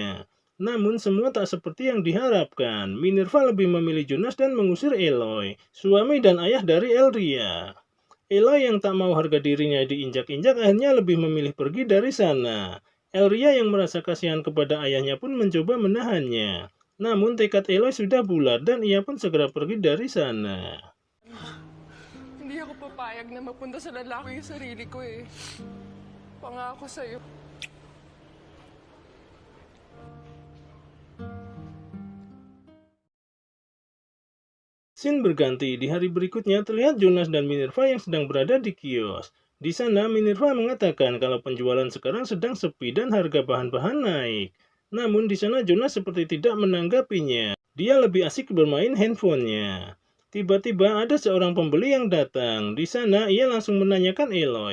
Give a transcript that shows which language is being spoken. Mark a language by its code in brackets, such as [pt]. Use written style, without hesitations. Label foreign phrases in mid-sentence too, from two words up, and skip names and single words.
[id] Namun semua tak seperti yang diharapkan. Minerva lebih memilih Jonas dan mengusir Eloy, suami dan ayah dari Elria. Eloy yang tak mau harga dirinya diinjak-injak akhirnya lebih memilih pergi dari sana. Elria yang merasa kasihan kepada ayahnya pun mencoba menahannya. Namun tekad Eloy sudah bulat dan ia pun segera pergi dari sana. [tl] Hindi ako papayag na mapunta sa lalaki yung sarili ko eh. Pangako sa'yo. [id] Scene berganti, di hari berikutnya terlihat Jonas dan Minerva yang sedang berada di kios. Di sana Minerva mengatakan kalau penjualan sekarang sedang sepi dan harga bahan-bahan naik. Namun di sana Jonas seperti tidak menanggapinya. Dia lebih asik bermain handphonenya. Tiba-tiba ada seorang pembeli yang datang. Di sana ia langsung menanyakan Eloy.